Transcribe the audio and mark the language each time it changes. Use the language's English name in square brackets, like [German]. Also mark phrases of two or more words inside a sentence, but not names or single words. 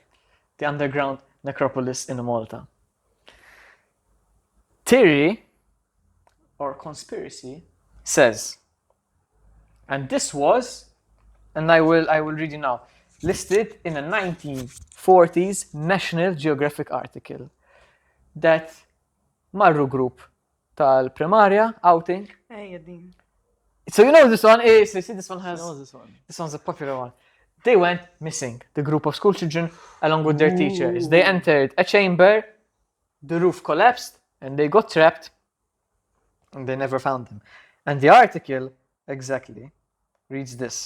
[English] The underground necropolis in Malta. Theory or conspiracy says, and this was, and I will read you now, listed in a 1940s National Geographic article that [Maltese] marru group tal-primarja outing. Ejja din. [English] So you know this one? So you see this one has. What was this one? This one's a popular one. They went missing, the group of school children, along with their teachers. They entered a chamber, the roof collapsed, and they got trapped, and they never found them. And the article, exactly, reads this.